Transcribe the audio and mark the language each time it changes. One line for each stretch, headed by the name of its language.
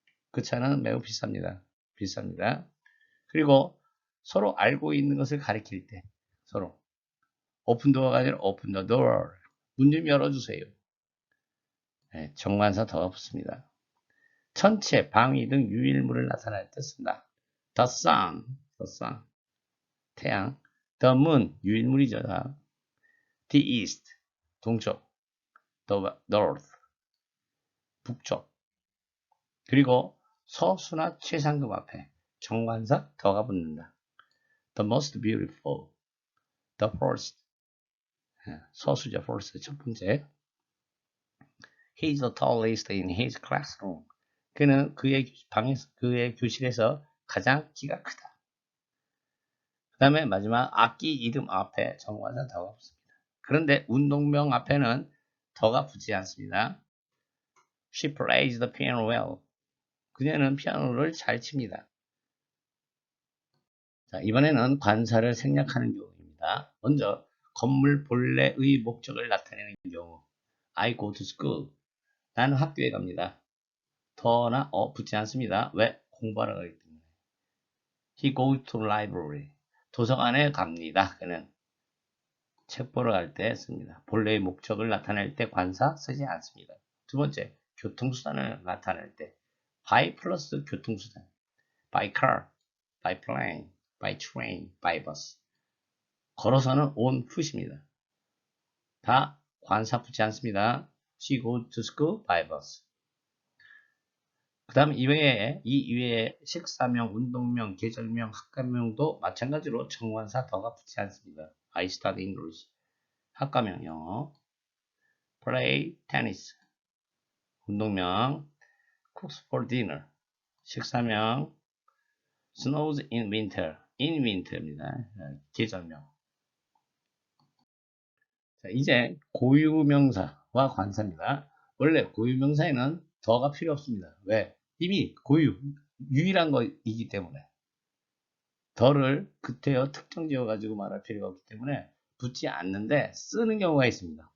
Korean: 그 차는 매우 비쌉니다. 비쌉니다. 그리고 서로 알고 있는 것을 가리킬 때 서로 open door가 아니라
English: open the door.
Korean: 문 좀 열어주세요. 네, 정관사 더 붙습니다. 천체, 방위 등 유일물을 나타낼 때 쓴다.
English: The sun, the sun. 태양. The moon,
Korean: 유일물이죠.
English: The east, 동쪽. The north, 북쪽.
Korean: 그리고 서수나 최상급 앞에 정관사 더가 붙는다.
English: The most beautiful, the first.
Korean: 서수죠, first. 첫 번째.
English: He's the tallest in his classroom.
Korean: 그는 그의 방에서, 그의 교실에서 가장 키가 크다. 그 다음에 마지막 악기 이름 앞에 정관사 더가 붙습니다. 그런데 운동명 앞에는 더가 붙지 않습니다.
English: She plays the piano well.
Korean: 그녀는 피아노를 잘 칩니다. 자, 이번에는 관사를 생략하는 경우입니다. 먼저 건물 본래의 목적을 나타내는 경우.
English: I go to school.
Korean: 나는 학교에 갑니다. 더나 붙지 않습니다. 왜? 공부하러 가기 때문에.
English: He goes to library.
Korean: 도서관에 갑니다. 그는 책 보러 갈 때 씁니다. 본래의 목적을 나타낼 때 관사 쓰지 않습니다. 두 번째, 교통수단을 나타낼 때 by 플러스 교통수단.
English: by car, by plane, by train, by bus.
Korean: 걸어서는 on foot입니다. 다 관사 붙지 않습니다.
English: She goes to school by bus.
Korean: 그 다음 이 이외에 식사명, 운동명, 계절명, 학과명도 마찬가지로 정관사 더가 붙지 않습니다.
English: I study English.
Korean: 학과명 영어.
English: play tennis. 운동명 cooks for dinner. 식사명 snows in winter. in winter입니다.
Korean: 계절명. 자, 이제 고유명사와 관사입니다. 원래 고유명사에는 더가 필요 없습니다. 왜? 이미 유일한 거이기 때문에. 더를 그때여 특정 지어 가지고 말할 필요가 없기 때문에 붙지 않는데 쓰는 경우가 있습니다.